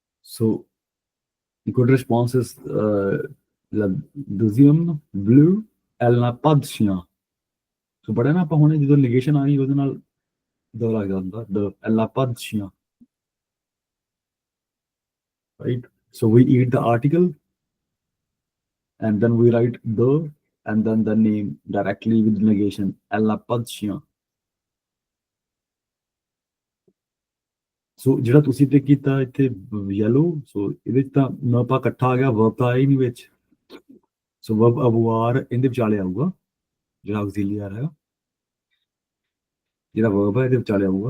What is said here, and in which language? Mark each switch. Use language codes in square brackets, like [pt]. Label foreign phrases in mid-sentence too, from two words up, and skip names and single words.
[en] So good response is [fr] la deuxième blue, elle n'a pas de chien. [pa] So ਪੜਿਆ ਨਾ ਆਪਾਂ ਹੁਣੇ ਜਦੋਂ negation ਆਈ ਉਹਦੇ ਨਾਲ ਦ ਲੱਗ ਜਾਂਦਾ ਦ [fr] elle n'a pas de chien. [en] Right? So we eat the article and then we write the and then the name directly with negation. [fr] Elle n'a pas de chien. [pa] So ਜਿਹੜਾ ਤੁਸੀਂ ਤੇ ਕੀਤਾ ਇੱਥੇ yellow, so ਇਹਦੇ ਚ ਤਾਂ [fr] ne pas [pa] ਇਕੱਠਾ ਆ ਗਿਆ, verb ਤਾਂ ਆਇਆ ਹੀ ਨਹੀਂ ਵਿੱਚ. So verb avoir ਇਹਦੇ ਵਿਚਾਲੇ ਆਊਗਾ ਜਿਹੜਾ auxiliary ਹੈਗਾ, ਜਿਹੜਾ verb ਹੈ ਇਹਦੇ ਵਿਚਾਲੇ ਆਊਗਾ.